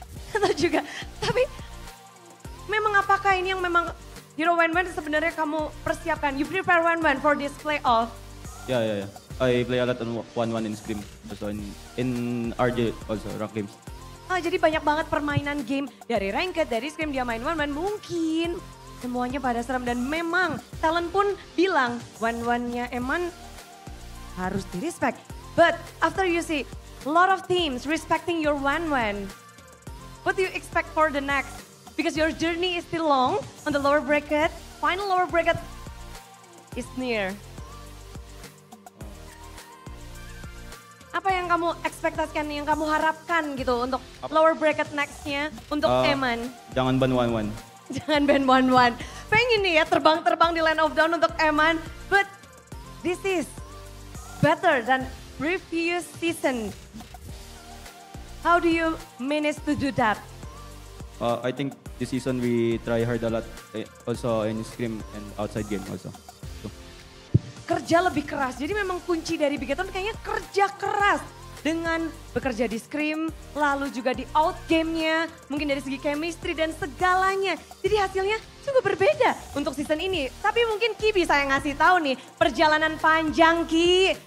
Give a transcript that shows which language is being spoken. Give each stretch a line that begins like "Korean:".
Indonesian: Atau juga, tapi memang apakah ini yang memang Hero Wan sebenarnya kamu persiapkan?
English: You prepare Wan for this playoff? Ya. I play a lot on 1-1 in Scrim. Also in RJ also, Rock Games.
Indonesian: Jadi banyak banget permainan game dari Ranked, dari Scrim dia main Wan mungkin. Semuanya pada serem dan memang talent pun bilang Wan-Wan-nya Eman harus di respect.
English: But after you see a lot of teams respecting your Wan, what do you expect for the next? Because your journey is still long on the lower bracket. Final lower bracket is near.
Indonesian: Apa yang kamu ekspektasikan, yang kamu harapkan gitu untuk lower bracket nextnya untuk Eman? Jangan ban 1-1. Jangan ban 1-1. Pengen nih ya terbang-terbang di Land of Dawn untuk Eman.
English: But this is better than previous season. How do you manage to do that? I think this season we try hard a lot, also in Scrim and outside game also.
Indonesian: Kerja lebih keras, jadi memang kunci dari Bigetron kayaknya kerja keras. Dengan bekerja di Scrim, lalu juga di out game-nya, mungkin dari segi chemistry dan segalanya. Jadi hasilnya sungguh berbeda untuk season ini. Tapi mungkin Ki bisa yang ngasih tahu nih, perjalanan panjang Ki.